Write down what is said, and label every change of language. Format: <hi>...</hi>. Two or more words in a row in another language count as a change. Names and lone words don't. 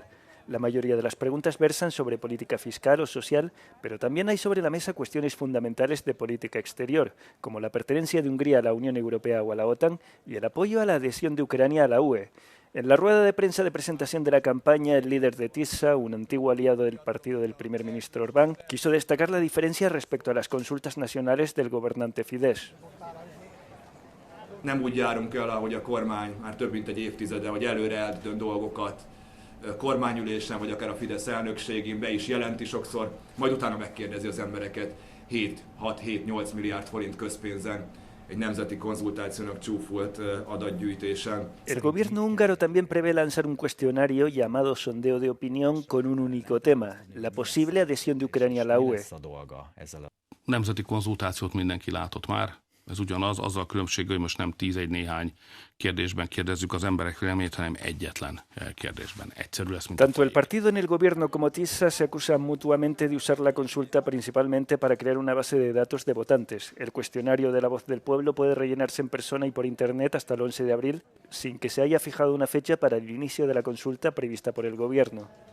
<es>La mayoría de las preguntas versan sobre política fiscal o social, pero también hay sobre la mesa cuestiones fundamentales de política exterior, como la pertenencia de Hungría a la Unión Europea o a la OTAN y el apoyo a la adhesión de Ucrania a la UE. En la rueda de prensa de presentación de la campaña, el líder de TISA, un antiguo aliado del partido del primer ministro Orbán, quiso destacar la diferencia respecto a las consultas nacionales del gobernante Fidesz.</es> <hu>Nem úgy járunk el, ahogy a kormány már több mint egy évtizede, hogy előre eldönt dolgokat kormányülésen, vagy akár a Fidesz elnökségén be is jelenti sokszor, majd utána megkérdezi az embereket 6-7-8 milliárd forint közpénzen.</hu> <es>El gobierno húngaro también prevé lanzar un cuestionario llamado sondeo de opinión con un único tema, la posible adhesión de Ucrania a la UE.</es> <hu>Nemzeti konzultációt mindenki látott már. Ez ugyanaz, azzal a különbséggel, hogy most nem 10 néhány kérdésben kérdezzük az emberek véleményét, hanem egyetlen kérdésben. Egyszerű lesz, mint</hu> <es>Tanto el partido en el gobierno como TISA se acusan mutuamente de usar la consulta principalmente para crear una base de datos de votantes. El cuestionario de La Voz del Pueblo puede rellenarse en persona y por internet hasta el 11 de abril, sin que se haya fijado una fecha para el inicio de la consulta prevista por el gobierno.</es>